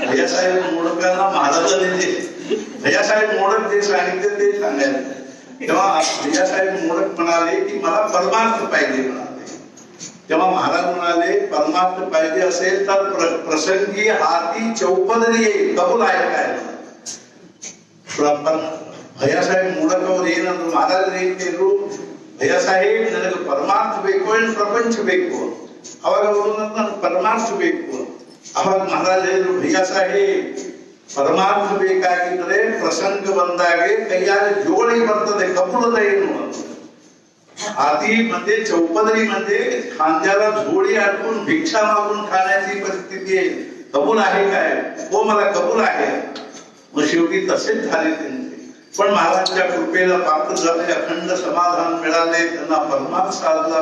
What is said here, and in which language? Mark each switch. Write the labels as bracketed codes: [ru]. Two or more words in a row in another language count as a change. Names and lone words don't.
[mr] भैयासाहेब मोडकांना महाराजांनी जे भैयासाहेब मोडक जे सांगितले ते सांगायला. तेव्हा भैयासाहेब मोडक म्हणाले की मला परमार्थ पाहिजे म्हणाले. तेव्हा महाराज म्हणाले परमार्थ पाहिजे असेल तर प्रसंगी हाती चौपदरी येईल, कबूल आहे काय? [kn] ಭಯ್ಯಾಸಾಹೇಬ್ ಮೂಡಕವ್ರು ಏನಂದ್ರು ಮಹಾರಾಜರು ಏನ್ ಕೇಳಿದ್ರು, ಭಯ್ಯಾಸಾಹೇಬ್ ನನಗೆ ಪರಮಾರ್ಥ ಬೇಕು ಏನು ಪ್ರಪಂಚ ಬೇಕು? ಅವಾಗ ಅವರು ನನಗೆ ಪರಮಾರ್ಥ ಬೇಕು. ಅವಾಗ ಮಹಾರಾಜ ಹೇಳಿದ್ರು ಭಯ್ಯಾಸಾಹೇಬ್ ಪರಮಾರ್ಥ ಬೇಕಾಗಿದ್ರೆ ಪ್ರಸಂಗ ಬಂದಾಗೆ ಕೈಯಾಗ ಜೋಳಿ ಬರ್ತದೆ, ಕಪುಳದ ಏನು [mr] हाती मध्ये चौपदरी मध्ये खांद्याला झोळी अडकून भिक्षा मागून खाण्याची परिस्थिती आहे. कबूल आहे काय? हो मला कबूल आहे. मग शेवटी तसेच झाले त्यांचे. पण महाराजांच्या कृपेला पात्र झाले, अखंड समाधान मिळाले, त्यांना परमार्थ साधला.